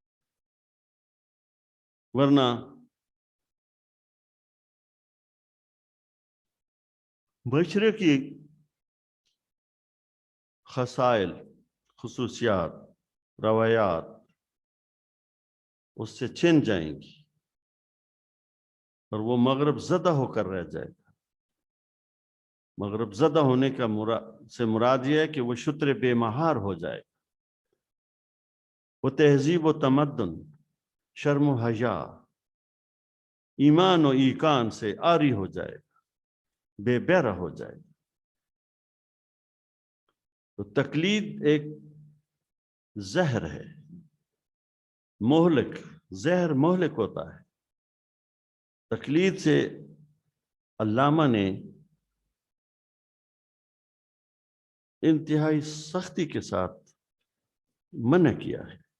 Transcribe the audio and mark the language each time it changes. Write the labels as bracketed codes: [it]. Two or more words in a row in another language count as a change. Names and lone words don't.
[ur] ورنہ مشرقی خصائل، خصوصیات، روایات اس سے چھن جائیں گی اور وہ مغرب زدہ ہو کر رہ جائے گا۔ مغرب زدہ ہونے کا مراد یہ ہے کہ وہ شتر بے مہار ہو جائے گا، وہ تہذیب و تمدن، شرم و حیا، ایمان و ایقان سے عاری ہو جائے گا، بے بہرہ ہو جائے گا۔ تو تقلید ایک زہر ہے، مہلک، زہر مہلک ہوتا ہے۔ تقلید سے علامہ نے انتہائی سختی کے ساتھ منع کیا ہے۔